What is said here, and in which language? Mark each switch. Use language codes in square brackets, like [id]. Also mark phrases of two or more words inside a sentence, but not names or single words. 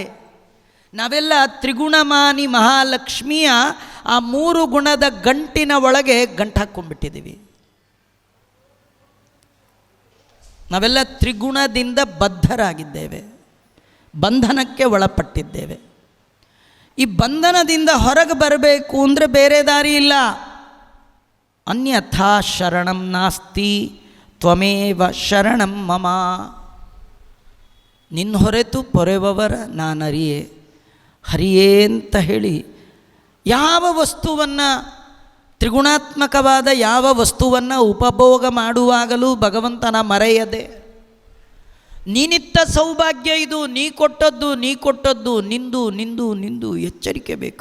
[kn] ನಾವೆಲ್ಲ ತ್ರಿಗುಣಮಾನಿ ಮಹಾಲಕ್ಷ್ಮಿಯ ಆ 3 ಗುಣದ ಗಂಟಿನ ಒಳಗೆ ಗಂಟು ಹಾಕ್ಕೊಂಡ್ಬಿಟ್ಟಿದ್ದೀವಿ. ನಾವೆಲ್ಲ ತ್ರಿಗುಣದಿಂದ ಬದ್ಧರಾಗಿದ್ದೇವೆ, ಬಂಧನಕ್ಕೆ ಒಳಪಟ್ಟಿದ್ದೇವೆ. ಈ ಬಂಧನದಿಂದ ಹೊರಗೆ ಬರಬೇಕು ಅಂದರೆ ಬೇರೆ ದಾರಿ ಇಲ್ಲ. [sa] ಅನ್ಯಥಾ ಶರಣಂ ನಾಸ್ತಿ ತ್ವಮೇವ ಶರಣಂ ಮಮ. [kn] ನಿನ್ನ ಹೊರೆತು ಪೊರೆವವರ ನಾನರಿಯೇ ಹರಿಯೇ ಅಂತ ಹೇಳಿ, ಯಾವ ವಸ್ತುವನ್ನು, ತ್ರಿಗುಣಾತ್ಮಕವಾದ ಯಾವ ವಸ್ತುವನ್ನು ಉಪಭೋಗ ಮಾಡುವಾಗಲೂ ಭಗವಂತನ ಮರೆಯದೆ, ನೀನಿತ್ತ ಸೌಭಾಗ್ಯ ಇದು, ನೀ ಕೊಟ್ಟದ್ದು, ನಿಂದು ಎಚ್ಚರಿಕೆ ಬೇಕು.